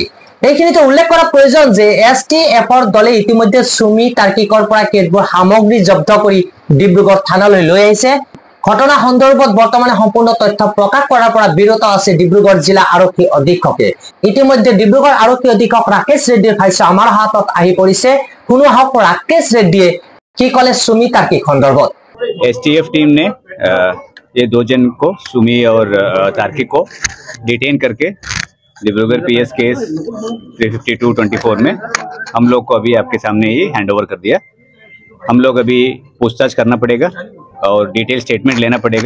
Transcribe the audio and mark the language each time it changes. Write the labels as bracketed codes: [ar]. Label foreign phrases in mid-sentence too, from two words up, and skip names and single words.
[as] এইখিনিতে উল্লেখ কৰা প্ৰয়োজন যে এছটিএফৰ দলে ইতিমধ্যে সুমি তাৰ্কিকৰ পৰা কেতবোৰ সামগ্ৰী জব্দ কৰি ডিব্ৰুগড় থানালৈ লৈ আহিছে। ঘটনা সন্দৰ্ভত বৰ্তমানে সম্পূৰ্ণ তথ্য প্ৰকাশ কৰাৰ পৰা বিৰত আছে ডিব্ৰুগড় জিলা আৰক্ষী অধীক্ষকে। ইতিমধ্যে ডিব্ৰুগড় আৰক্ষী অধীক্ষক ৰাকেশ ৰেড্ডীৰ ভাষ্য আমাৰ হাতত আহি পৰিছে। শুনো আহক ৰাকেশ ৰেড্ডীয়ে কি ক'লে সুমি তাৰ্কিক সন্দৰ্ভত। [hi] एसटीएफ टीम ने ये 2 जन को सुमी और तार्किक को डिटेन करके डिब्रूगढ़ [en] PS case [hi] 352-24 में हम लोग को अभी आपके सामने ही [en] hand over [hi] कर दिया। हम लोग अभी पूछताछ करना पड़ेगा और [en] detail statement [hi] लेना पड़ेगा।